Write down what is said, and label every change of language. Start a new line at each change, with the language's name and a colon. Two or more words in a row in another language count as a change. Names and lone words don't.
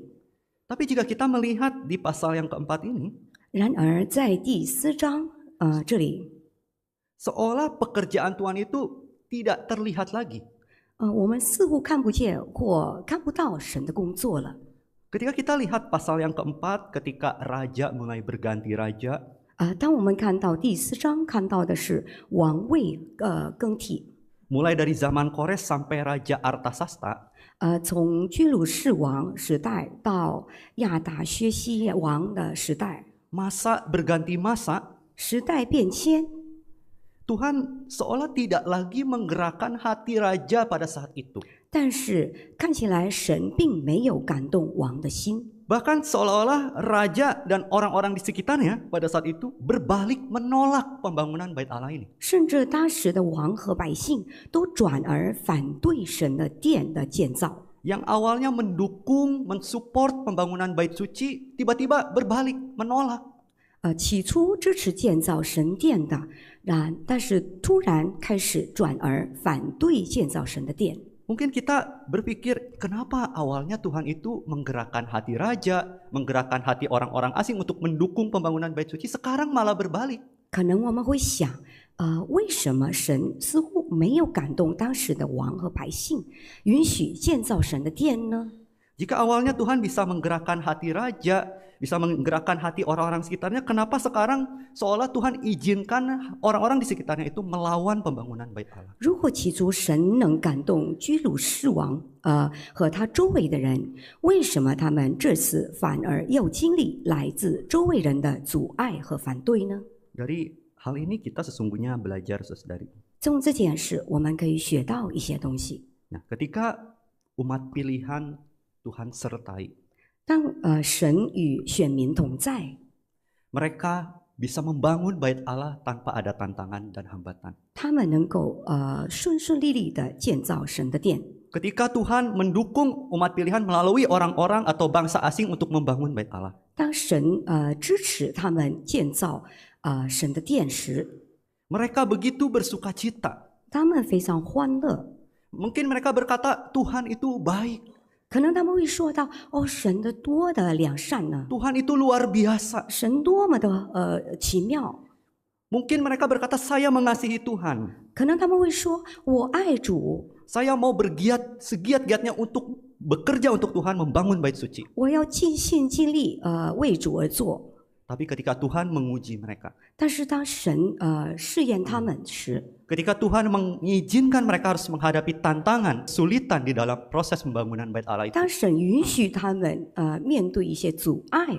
Indonesian: Tapi jika kita melihat di pasal yang keempat ini,
Chinese: 然而在第4章这里，
Indonesian: seolah pekerjaan Tuhan itu tidak terlihat lagi.
Chinese: 我们似乎看不见或看不到神的工作了。
Indonesian: Ketika kita lihat pasal yang keempat, ketika raja mulai berganti raja,
Chinese: 当我们看到第4章，看到的是王位更替，
Indonesian: mulai dari zaman Kores sampai Raja Artasasta,
Chinese: 从居鲁士王时代到亚达薛西王的时代，
Indonesian: masa berganti masa,
Chinese: 时代变迁，
Indonesian: Tuhan seolah tidak lagi menggerakkan hati raja pada saat itu.
Chinese: 但是看起来神并没有感动王的心，
Indonesian: Bahkan seolah-olah raja dan orang-orang di sekitarnya pada saat itu berbalik menolak pembangunan bait Allah ini.
Chinese: 甚至当时的王和百姓都转而反对神的殿的建造。
Indonesian: Yang awalnya mendukung, mensupport pembangunan bait suci, tiba-tiba berbalik menolak.
Chinese: 起初支持建造神殿的，但是突然开始转而反对建造神的殿。
Indonesian: Mungkin kita berpikir, kenapa awalnya Tuhan itu menggerakkan hati raja, menggerakkan hati orang-orang asing untuk mendukung pembangunan bait suci, sekarang malah berbalik.
Chinese: 可能我们会想，为什么神似乎没有感动当时的王和百姓，允许建造神的殿呢？
Indonesian: Jika awalnya Tuhan bisa menggerakkan hati raja, bisa menggerakkan hati orang-orang sekitarnya, kenapa sekarang seolah Tuhan izinkan orang-orang di sekitarnya itu melawan pembangunan bait Allah?
Chinese: 如果起初神能感动居鲁士王和他周围的人，为什么他们这次反而要经历来自周围人的阻碍和反对呢？
Indonesian: Dari hal ini kita sesungguhnya belajar, saudari.
Chinese: 从这件事，我们可以学到一些东西。
Indonesian: Nah, ketika umat pilihan Tuhan sertai,
Chinese: 当神与选民同在，
Indonesian: mereka bisa membangun bait Allah tanpa ada tantangan dan hambatan.
Chinese: 他们能够顺顺利利的建造神的殿。
Indonesian: Ketika Tuhan mendukung umat pilihan melalui orang-orang atau bangsa asing untuk membangun bait Allah.
Chinese: 当神支持他们建造神的殿时，
Indonesian: Mereka begitu bersukacita.
Chinese: 他们非常欢乐。
Indonesian: Mungkin mereka berkata, Tuhan itu baik.
Chinese: 可能他们会说到：“哦，神的多的良善呢，
Indonesian: Tuhan itu luar biasa.
Chinese: 神多么的奇妙。”
Indonesian: Mungkin mereka berkata, saya mengasihi Tuhan.
Chinese: 可能他们会说：“我爱主，
Indonesian: Saya mau bergiat segiat-giatnya untuk bekerja untuk Tuhan membangun bait suci.
Chinese: 我要尽心尽力为主而做。”
Indonesian: Tapi ketika Tuhan menguji mereka,
Chinese: 但是当神试验他们时，
Indonesian: ketika Tuhan mengizinkan mereka harus menghadapi tantangan, kesulitan di dalam proses pembangunan bait Allah itu,
Chinese: 当神允许他们面对一些阻碍，